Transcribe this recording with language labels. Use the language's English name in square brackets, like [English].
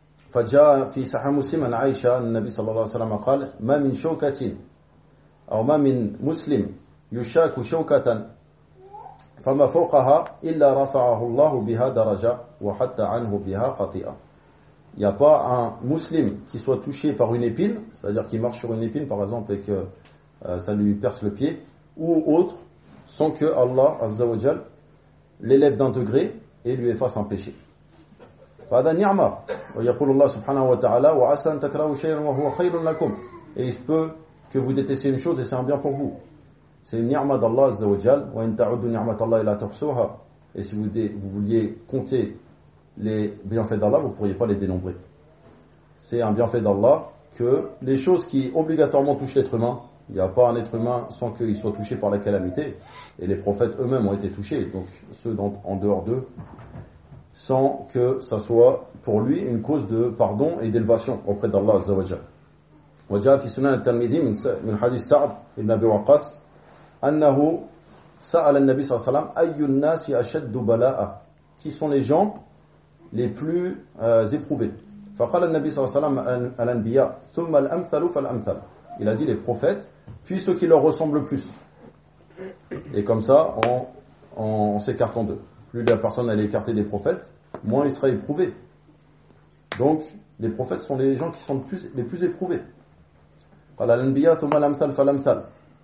[Arabic] Fa jaa fi sahih Muslim an Aisha an-nabi sallallahu alayhi wa sallam qala ma min shawkatin aw ma min muslim يشاك شوكة فما فوقها إلا رفعه الله بها درجة وحتى عنه بها خطيئة. [French] Il n'y a pas un musulman qui soit touché par une épine, c'est-à-dire qui marche sur une épine par exemple et que ça lui perce le pied ou autre, sans que Allah Azza wa Jal l'élève d'un degré et lui efface un péché. [Arabic] فهذا نعمة ويقول الله سبحانه وتعالى وعسى أن تكرهوا شيئا وهو خير لكم. [French] Et il se peut que vous détestiez une chose et c'est un bien pour vous. C'est une ni'ma d'Allah Azza wa Jal, [Arabic] wa in ta'uddu ni'mat Allah ila tuhsuha. [French] Et si vous vouliez compter les bienfaits d'Allah, vous ne pourriez pas les dénombrer. C'est un bienfait d'Allah que les choses qui obligatoirement touchent l'être humain, il n'y a pas un être humain sans qu'il soit touché par la calamité, et les prophètes eux-mêmes ont été touchés, donc ceux en dehors d'eux, sans que ça soit pour lui une cause de pardon et d'élévation auprès d'Allah Azza wa Jal. [Arabic] Wa ja'a fi sunan al-Tirmidhi min hadith Sa'd ibn Abi Waqqas أنه سأل النبي صلى الله عليه وسلم أي الناس أشد بلاء؟ [French] Qui sont les gens les plus éprouvés؟ [Arabic] فقال النبي صلى الله عليه وسلم الأنبياء ثم الأمثل فالأمثل. [French] Il a dit les prophètes puis ceux qui leur ressemblent le plus. Et comme ça on s'écarte en deux. Plus la personne elle est écartée des prophètes, moins il sera éprouvé. Donc les prophètes sont les gens qui sont les plus éprouvés. [Arabic] قال الأنبياء ثم الأمثل فالأمثل.